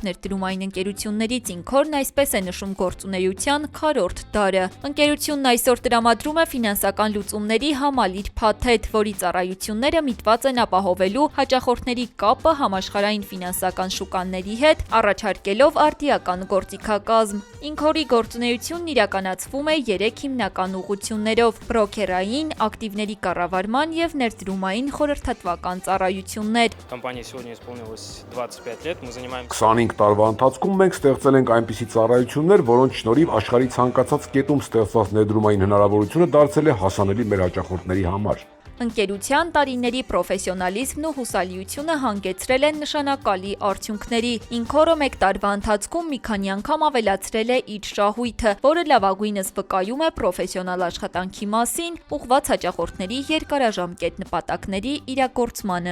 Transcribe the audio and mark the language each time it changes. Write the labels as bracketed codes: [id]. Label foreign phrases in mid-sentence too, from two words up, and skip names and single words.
[hy] ներդրումային ընկերություններից Ինքորն այսպես է նշում գործունեության քառորդ դարը։ Ընկերությունն այսօր տրամադրում է ֆինանսական լուծումների համալիր փաթեթ, որի ծառայությունները միտված են ապահովելու հաճախորդների կապը համաշխարհային ֆինանսական շուկաների հետ, առաջարկելով արդիական գործիքակազմ։ Ինքորի գործունեությունն իրականացվում է 3 հիմնական ուղղություններով՝ բրոքերային, ակտիվների կառավարման եւ ներդրումային խորհրդատվական ծառայություններ։ [ru] Компания сегодня исполнилось 25 лет, мы занимаемся [hy] 25 տարվա ընթացքում մենք ստեղծել ենք այնպիսի ծառայություններ, որոնց շնորհիվ աշխարհի ցանկացած կետում ստեղծված ներդրումային հնարավորությունը դարձել է հասանելի մեր հաճախորդների համար։ Ընկերության տարիների պրոֆեսիոնալիզմն ու հուսալիությունը հանգեցրել են նշանակալի արդյունքների։ Ինքորը 1 տարվա ընթացքում մի քանի անգամ ավելացրել է իր շահույթը, որը լավագույնս վկայում է պրոֆեսիոնալ աշխատանքի մասին, ուղղված հաճախորդների երկարաժամկետ նպատակների իրագործմանը։